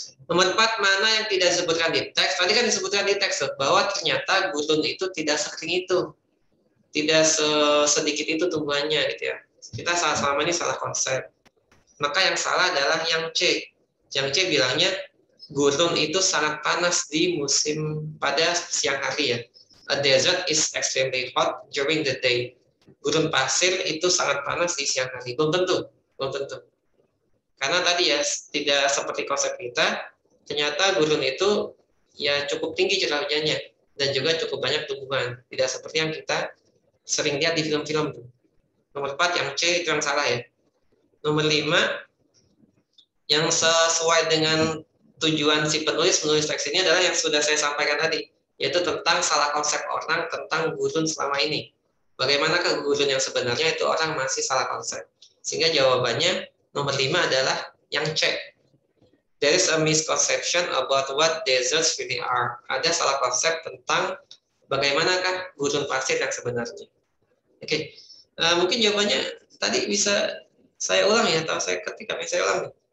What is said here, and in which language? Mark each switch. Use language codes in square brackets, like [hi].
[id] Nomor 4, mana yang tidak disebutkan di teks? Tadi kan disebutkan di teks bahwa ternyata gurun itu tidak sekering itu. Tidak sedikit itu tumbuhannya gitu ya. Kita selama ini salah konsep. Maka yang salah adalah yang C. Yang C bilangnya gurun itu sangat panas di musim pada siang hari ya. [en] A desert is extremely hot during the day. [id] Gurun pasir itu sangat panas di siang hari. Belum tentu. Karena tadi ya tidak seperti konsep kita. Ternyata gurun itu ya cukup tinggi curah hujannya dan juga cukup banyak tumbuhan. Tidak seperti yang kita sering lihat di film-film tuh. Nomor 4 yang C itu yang salah ya. Nomor 5 yang sesuai dengan tujuan si penulis teks ini adalah yang sudah saya sampaikan tadi, yaitu tentang salah konsep orang tentang gurun selama ini. Bagaimanakah gurun yang sebenarnya itu orang masih salah konsep. Sehingga jawabannya nomor 5 adalah yang C. [en] There is a misconception about what deserts really are. [id] Ada salah konsep tentang bagaimanakah gurun pasir yang sebenarnya. Oke. Mungkin jawabannya tadi bisa saya ulang ya, atau saya ketik tapi saya ulang.